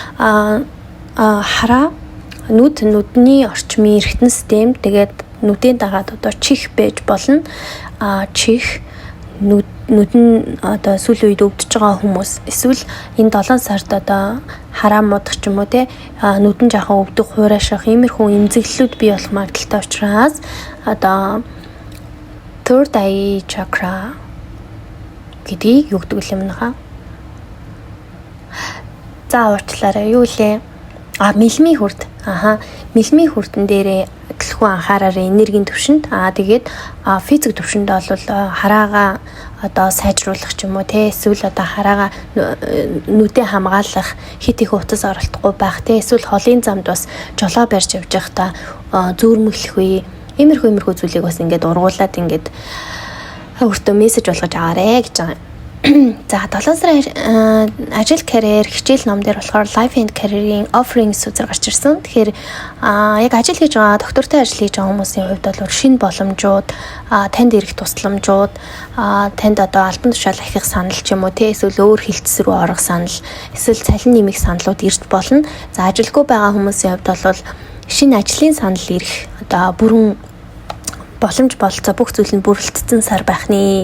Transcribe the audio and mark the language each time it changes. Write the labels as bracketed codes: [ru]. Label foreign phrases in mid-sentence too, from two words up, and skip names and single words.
[mn] Хараа нүдний орчмын эргэтэн систем тэгээд нүдийн дагаад одоо чих байж болно. Чих нүд нь одоо сүүлийн үед өвдөж байгаа хүмүүс эсвэл энэ 7 сард одоо хараа муудах ч юм уу те нүдэн жаахан өвдөх, хуурайших иймэрхүү эмзэглэлүүд бий болох магадaltaй учраас одоо [en] third eye chakra [mn] гэдгийг юу гэдэг юм наа. За уучлаарай юу лээ? Мэлмийн хүрд. Мэлмийн хүрдэн дээрээ төлхөө анхаараарай энергийн төвшөнд. Тэгээд физик төвшөнд бол хараагаа одоо сайжруулах ч юм уу те эсвэл одоо хараагаа нүдээ хамгаалах хит их утас оролдохгүй байх те эсвэл холын замд бас жолоо барьж явж байхдаа зөөрмөглөх үе иймэрхүү зүйлийг бас ингээд ургуулад ингээд өөртөө мессеж болгож аваарэ гэж байгаа. За 7 сарын ажил карьер хичээл ном дээр болохоор [en] life and career- [mn] ийн offerings үзэр гарч ирсэн. Тэгэхээр яг ажил хийж байгаа, доктортой ажил хийж байгаа хүмүүсийн хувьд бол шинэ боломжууд, танд ирэх тусламжууд, танд одоо альбан тушаал ахих санал ч юм уу те эсвэл өөр хилцс рүү орох санал, эсвэл цалин нэмэх саналууд ирж болно. За ажилгүй байгаа хүмүүсийн хувьд бол шинэ ажлын санал ирэх одоо бүрэн боломж бололцоо бүх зүйл нь бүрэлдсэн сар байх нэ.